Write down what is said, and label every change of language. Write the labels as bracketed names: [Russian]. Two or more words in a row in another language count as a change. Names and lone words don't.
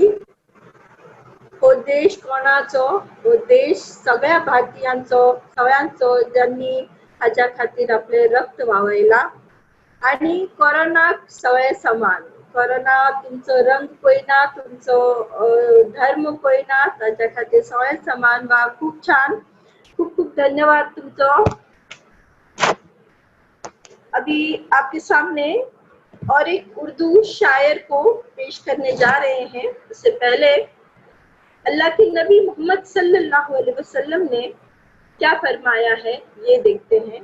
[Konkani] हो देश कोणाचो, हो देश सगळ्या भारतीयांचो, सगळ्यांचो ज्यांनी हाच्या खातीर आपले रक्त व्हावयला. आणि कोरोनाक सगळे समान. कोरोना तुमचो रंग पळयना, तुमचो धर्म पळयना, ताच्या खातीर सगळे समान. वा खूप छान, खूप खूप धन्यवाद तुमचो. [Hindi] अभी आपके सामने और एक उर्दू शायर को पेश करने जा रहे हैं. उससे पहले अल्लाह के नबी मोहम्मद [Arabic] صلى الله عليه وسلم [Hindi] ने क्या फरमाया है ये देखते हैं.